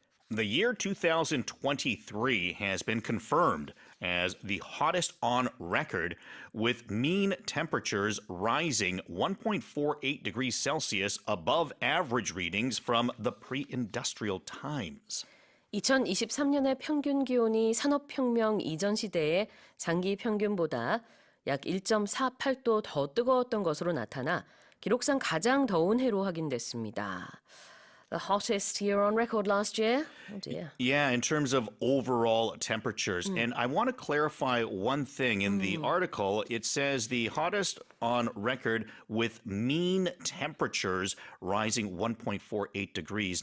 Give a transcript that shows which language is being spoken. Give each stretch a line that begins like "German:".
English: The year 2023 has been confirmed as the hottest on record, with mean temperatures rising 1.48 degrees Celsius above average readings from the pre-industrial times.
Korean: 2023년의 평균 기온이 산업혁명 이전 시대의 장기 평균보다 약 1.48도 더 뜨거웠던 것으로 나타나 기록상 가장 더운 해로 확인됐습니다.
English: The hottest year on record last year? Oh dear. Yeah, in terms of overall temperatures. And I want to clarify one thing. In the article, it says the hottest on record with mean temperatures rising 1.48 degrees.